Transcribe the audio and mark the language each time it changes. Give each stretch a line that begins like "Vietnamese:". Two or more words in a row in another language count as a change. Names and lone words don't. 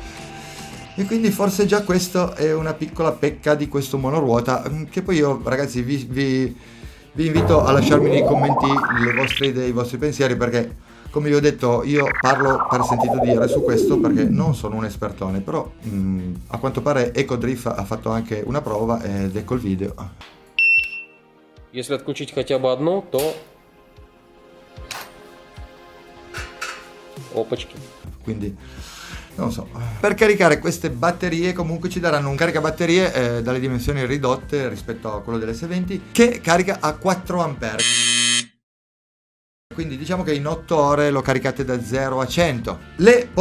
Italian: E quindi forse già questo è una piccola pecca di questo monoruota, che poi io, ragazzi, vi invito a lasciarmi nei commenti le vostre idee, i vostri pensieri, perché come vi ho detto, io parlo per sentito dire su questo perché non sono un espertone, però a quanto pare Ecodrift ha fatto anche una prova ed ecco il video.
Russian: Если отключить хотя бы одно, то... Опачки.
Italian: Quindi, non so. Per caricare queste batterie comunque ci daranno un caricabatterie dalle dimensioni ridotte rispetto a quello delle S20, che carica a 4 ampere. Quindi diciamo che in 8 ore lo caricate da 0 a 100.